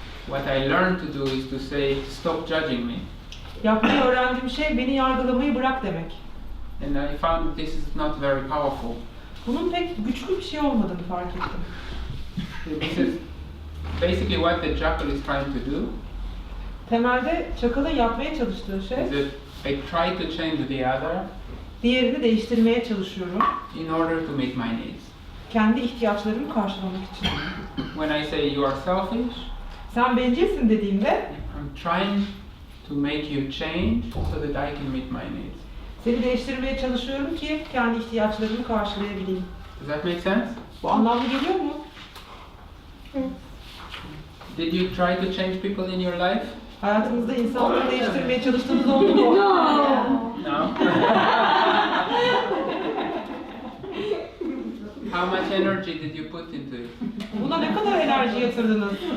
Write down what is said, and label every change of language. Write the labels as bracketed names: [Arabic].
[English] what I learn to do is to say, stop judging me. [Turkish] yapmayı öğrendiğim şey beni yargılamayı bırak demek. [English] And I found this is not very powerful. [Turkish] Bunun pek güçlü bir şey olmadığını fark ettim. [English] This is basically what the jackal is trying to do. [Turkish] Temelde çakalın yapmaya çalıştığı şey, [English] Is that I try to change the other [Turkish] diğerini değiştirmeye çalışıyorum. [English] in order to meet my needs. [Turkish] Kendi ihtiyaçlarımı karşılamak için. [English] When I say you are selfish, [Turkish] Sen bencilsin dediğimde, [English] I'm trying to make you change so that I can meet my needs. [Turkish] seni değiştirmeye çalışıyorum ki kendi ihtiyaçlarımı karşılayabileyim. [English] Does that make sense? [Turkish] Bu anlamlı geliyor mu? [English] Did you try to change people in your life? [Turkish] Hayatınızda insanları değiştirmeye çalıştığınız oldu mu? [English] No. How much energy did you put into it? [Turkish] Buna ne kadar enerji yatırdınız?